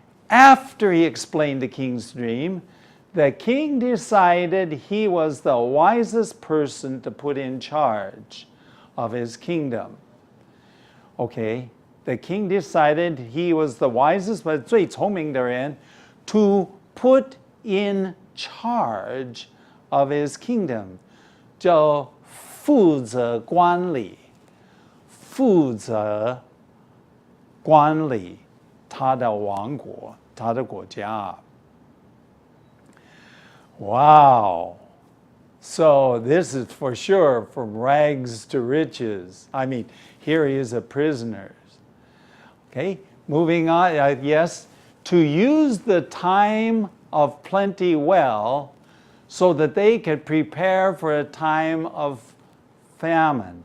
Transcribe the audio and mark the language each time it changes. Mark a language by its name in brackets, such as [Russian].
[English] After he explained the king's dream, the king decided he was the wisest person to put in charge of his kingdom. Okay, the king decided he was the wisest, but [Chinese] 最聪明的人 [English] to put in charge of his kingdom. [Chinese] 就负责管理他的王国，他的国家. [English] Wow. So this is for sure from rags to riches. I mean, here he is a prisoner. Okay, moving on. Yes, to use the time of plenty well so that they could prepare for a time of famine.